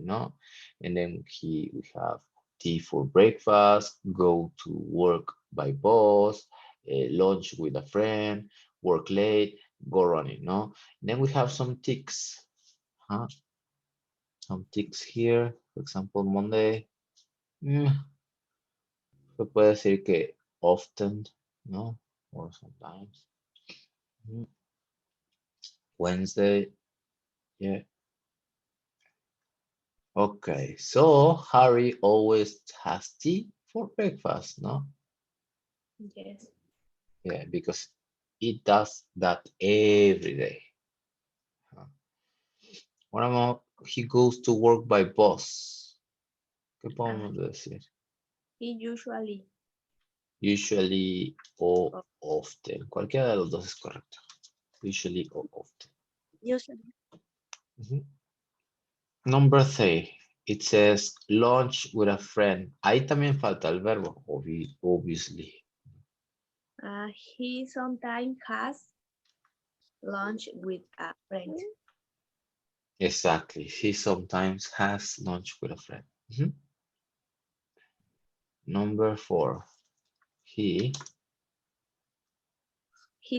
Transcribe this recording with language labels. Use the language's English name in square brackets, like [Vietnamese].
[English] No, and then we have tea for breakfast, go to work by bus, lunch with a friend, work late, go running. No, and then we have some ticks. Huh? Some ticks here. For example, Monday. [Spanish] Se puede decir que often, ¿no? [English] Or sometimes. Wednesday, yeah. Okay, so Harry always has tea for breakfast, no? Yes. Yeah, because he does that every day. What about he goes to work by bus? [Spanish] ¿Qué podemos decir? [English] He usually. Usually o often. [Spanish] Cualquiera de los dos es correcto. [English] Usually or often. Usually. Number 3, it says lunch with a friend. [Spanish] Ahí también falta el verbo, [English] obviously. He sometimes has lunch with a friend. Exactly. He sometimes has lunch with a friend. Number 4, he